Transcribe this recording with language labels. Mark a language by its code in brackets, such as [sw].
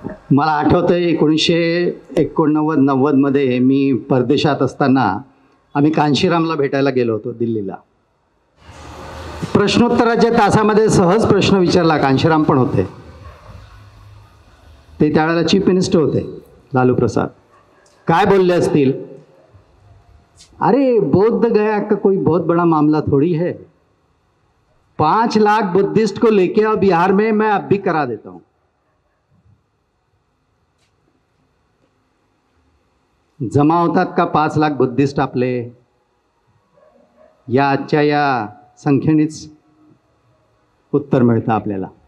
[mr] मला आठवतंय 1989-90 मध्ये मी परदेशात असताना आम्ही कांशीरामला भेटायला गेलो होतो दिल्लीला. प्रश्नोत्तराच्या तासामध्ये सहज प्रश्न विचारला. कांशीराम पण होते, ते त्यावेळेला चीफ मिनिस्टर होते, लालू प्रसाद. काय बोलले असतील? [hi] अरे बौद्ध गया का कोई बहुत बड़ा मामला थोड़ी है, 5 लाख बुद्धिस्ट को लेके आओ बिहार में, मैं अब भी करा देता हूं. [mr] जमा होतात का 5 लाख बुद्धिस्ट आपले? या आजच्या या संख्येनेच उत्तर मिळतं आपल्याला.